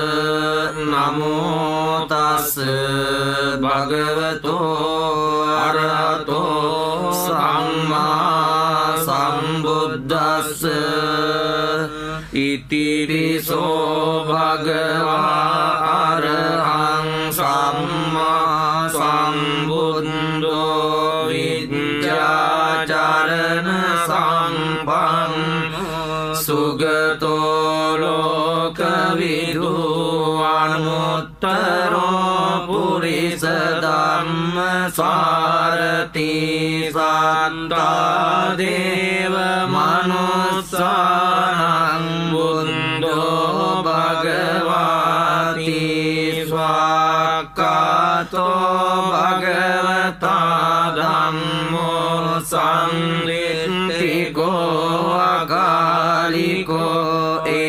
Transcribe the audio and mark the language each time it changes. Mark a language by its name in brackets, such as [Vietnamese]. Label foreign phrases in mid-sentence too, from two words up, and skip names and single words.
[Pali] නමෝ තස් භගවතෝ අරහතෝ සම්මා සම්බුද්දස්ස ඉතිරිසෝ භගවා අරහං සම්මා සම්බුද්ධෝ විද්‍යාචරණ සම්පන්න සුගතෝ ලෝකවිදු අනුත්තරෝ පුරිස ධම්ම සාරති සත්තා දේව මනුස්සානං බුද්ධෝ භගවාති ස්වාක්ඛාතෝ භගවතා ධම්මෝ සම්දිත්තිකෝ අකාලිකෝ